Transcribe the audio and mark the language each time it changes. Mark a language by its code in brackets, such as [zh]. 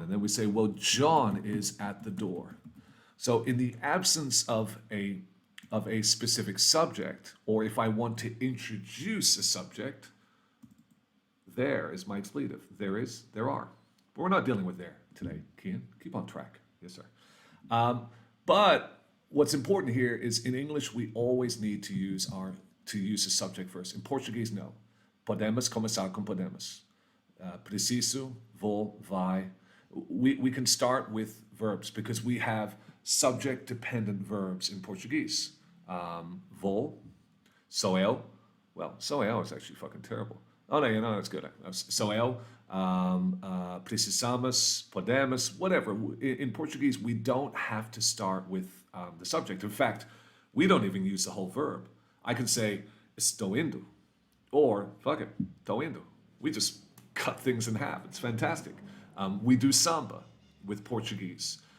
[en] And then we say, well, John is at the door. So in the absence of a specific subject, or if I want to introduce a subject, there is my expletive. There are. But we're not dealing with there today, Cian. Keep on track. Yes, sir. But what's important here is in English, we always need to use a subject first. In Portuguese, no. [pt] Podemos começar com podemos. Preciso, vou, vai. [en] We can start with verbs because we have subject-dependent verbs in Portuguese. [pt] Vou, sou eu. [en] Well, [pt] sou eu [en] is actually fucking terrible. Oh, no, that's good. [pt] Sou eu, precisamos, podemos, [en] whatever. In Portuguese, we don't have to start with the subject. In fact, we don't even use the whole verb. I can say, [pt] estou indo, [en] or, fuck it, [pt] tô indo. [en] We just cut things in half. It's fantastic. We do samba with Portuguese.